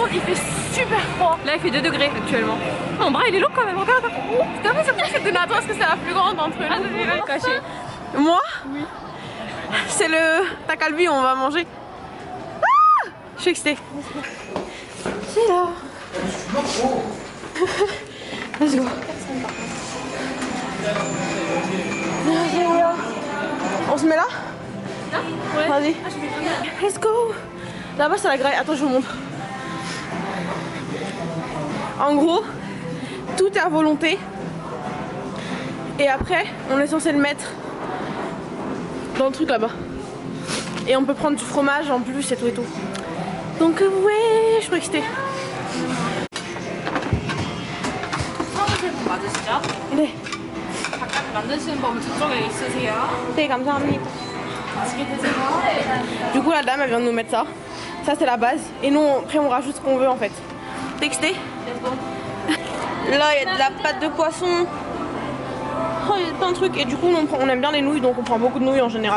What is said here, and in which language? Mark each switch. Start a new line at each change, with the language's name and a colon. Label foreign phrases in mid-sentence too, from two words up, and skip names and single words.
French: contre, il fait super froid. là, il fait 2 degrés actuellement. Mon bras, il est long quand même, regarde. T'as vu, c'est pour ça que Donato, est-ce que c'est la plus grande entre nous? Caché. Moi? Oui. C'est le takalbi, on va manger. Ah, je suis excitée. C'est là.
English: Let's go.
French: On se met là? Ouais. Vas-y.
English: Let's go.
French: Là-bas c'est la graille. Attends, je vous montre. En gros, tout est à volonté. Et après, on est censé le mettre dans le truc là-bas. Et on peut prendre du fromage en plus et tout et tout. Donc ouais, je suis excitée.
Korean: 네. 만드시는 법은 저쪽에 있으세요? 네, 감사합니다.
French: Du coup, la dame, elle vient de nous mettre ça. Ça, c'est la base. Et nous, après, on rajoute ce qu'on veut en fait. T'es excité? Là, il y a de la pâte de poisson. Oh, il y a plein de trucs. Et du coup, on aime bien les nouilles, donc on prend beaucoup de nouilles en général.